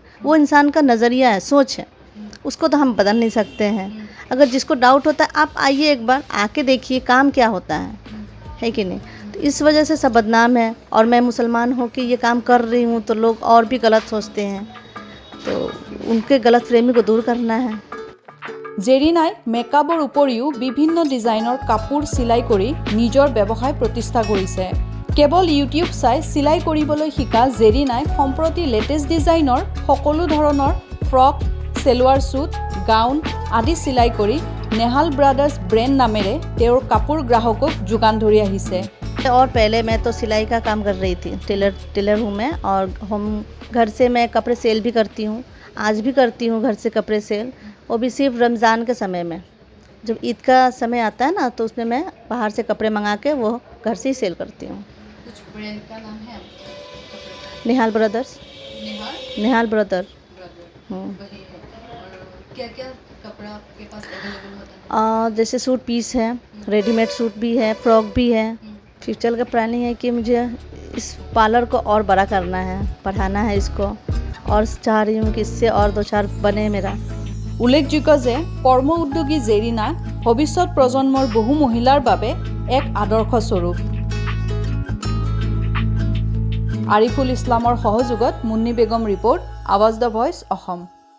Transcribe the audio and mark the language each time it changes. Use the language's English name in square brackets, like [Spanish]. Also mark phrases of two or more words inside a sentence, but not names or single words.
[Hindi] वो इंसान का नज़रिया है, सोच है, उसको तो हम बदल नहीं सकते हैं। अगर जिसको डाउट होता है आप आइए एक बार आके देखिए काम क्या होता है कि नहीं। तो इस वजह से सब बदनाम है और मैं मुसलमान हूँ कि ये काम कर रही हूँ तो लोग और भी गलत सोचते हैं, तो उनके गलत फहमी को दूर करना है। [Assamese] জেৰিনাই মেকআপৰ উপৰিও বিভিন্ন ডিজাইনৰ কাপোৰ চিলাই কৰি নিজৰ ব্যৱসায় প্ৰতিষ্ঠা কৰিছে। কেৱল ইউটিউব চাই চিলাই কৰিবলৈ শিকা জেৰিনাই সম্প্ৰতি লেটেষ্ট ডিজাইনৰ সকলো ধৰণৰ ফ্ৰক, চেলোৱাৰ ছুট, গাউন আদি চিলাই কৰি নেহাল ব্ৰাদাৰ্ছ ব্ৰেণ্ড নামেৰে তেওঁৰ কাপোৰ গ্ৰাহকক যোগান ধৰি আহিছে। [Hindi] और पहले मैं तो सिलाई का काम कर रही थी, टेलर हूँ मैं, और हम घर से मैं कपड़े सेल भी करती हूँ, आज भी करती हूँ घर से कपड़े सेल, वो भी सिर्फ रमज़ान के समय में। जब ईद का समय आता है ना तो उसमें मैं बाहर से कपड़े मंगा के वो घर से ही सेल करती हूँ। कुछ ब्रांड का नाम है? निहाल ब्रदर्स। निहाल ब्रदर। वही है। और क्या-क्या कपड़ा आपके पास अवेलेबल होता है? जैसे सूट पीस है, रेडीमेड सूट भी है, फ्रॉक भी है। फ्यूचर का प्लानिंग है कि मुझे इस पार्लर को और बड़ा करना है, बढ़ाना है इसको, और चाह रही हूँ कि इससे और 2-4 बने मेरा। [Assamese] উল্লেখযোগ্য যে কৰ্ম উদ্যোগী জেৰিনা ভৱিষ্যত প্ৰজন্মৰ বহু মহিলাৰ বাবে এক আদৰ্শ স্বৰূপ। আৰিফুল ইছলামৰ সহযোগত মুন্নী বেগম ৰিপৰ্ট, আৱাজ দ্য ভইচ, অসম।